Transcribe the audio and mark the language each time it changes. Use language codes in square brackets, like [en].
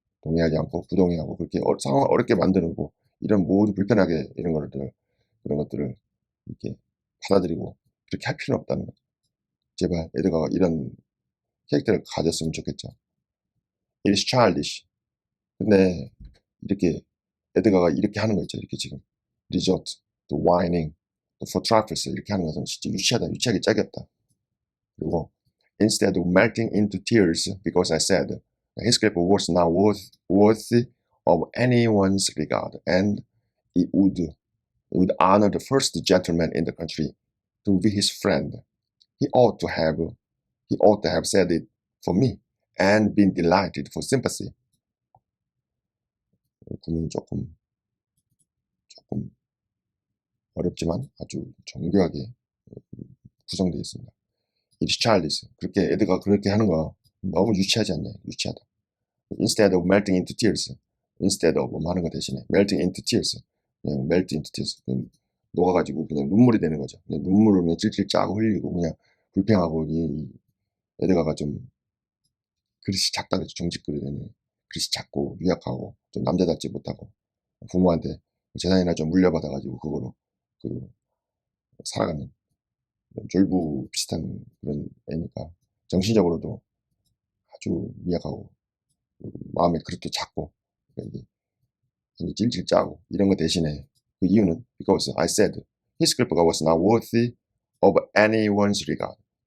[ko] 동의하지 않고 부동의하고 그렇게 상황을 어렵게 만드는 거 이런 모두 불편하게 이런 것들 그런 것들을 이렇게 받아들이고 그렇게 할 필요는 없다는 거죠. 제발 에드가가 이런 캐릭터를 가졌으면 좋겠죠. [en] It is childish. [ko] 근데 이렇게 에드가가 이렇게 하는 거 있죠. 이렇게 지금 [en] resort, to whining, to for trifles [ko] 이렇게 하는 것은 진짜 유치하다. 유치하게 짝이었다. [en] 그리고 instead of melting into tears because I said his clip was not worthy of anyone's regard and it would honor the first gentleman in the country to be his friend. He ought to have said it for me and been delighted for sympathy. [ko] 구문이 조금 어렵지만 아주 정교하게 구성되어 있습니다. [en] It is childish. [ko] 그렇게 에드가 그렇게 하는 거 너무 유치하지 않냐? 유치하다. [en] Instead of melting into tears. Instead of [ko] 하는 거 대신에 [en] melting into tears. 그냥 melt into tears. [ko] 그냥 녹아가지고 그냥 눈물이 되는 거죠. 그냥 눈물을 그냥 찔찔 짜고 흘리고 그냥 불평하고 이 에드가가 좀 그릇이 작다 그죠. 정직 그릇에는 그릇이 작고 유약하고 좀 남자답지 못하고 부모한테 재산이나 좀 물려받아가지고 그거로 살아가는 졸부 비슷한 그런 애니까 정신적으로도 아주 미약하고 마음의 그릇도 작고 그러니까 이게 찔찔 짜고 이런 거 대신에 그 이유는 [en] because I said [ko] 히스클프가 [en] was not worthy of anyone's regard.